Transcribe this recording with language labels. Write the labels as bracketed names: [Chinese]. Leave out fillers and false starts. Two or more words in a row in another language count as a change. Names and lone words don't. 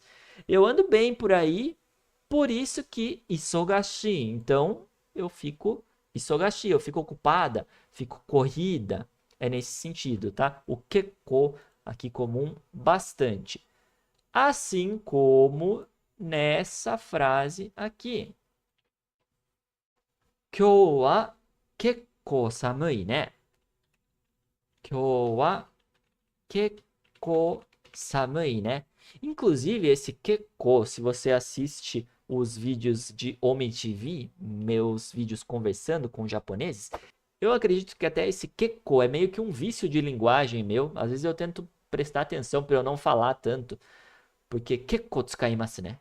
[Portuguese] Eu ando bem por aí, por isso que isogashi. Então eu fico isogashi, eu fico ocupada, fico corrida. É nesse sentido, tá? O kekko aqui comum bastante. Assim como nessa frase aqui. [Japanese] 今日はけっこう寒いね. 今日はけっこう寒いね. [Portuguese] Inclusive, esse kekko, se você assiste os vídeos de Omi TV, meus vídeos conversando com japoneses, eu acredito que até esse kekko é meio que um vício de linguagem meu. Às vezes eu tento prestar atenção para eu não falar tanto, porque [Japanese] 結構使います, [Portuguese] né?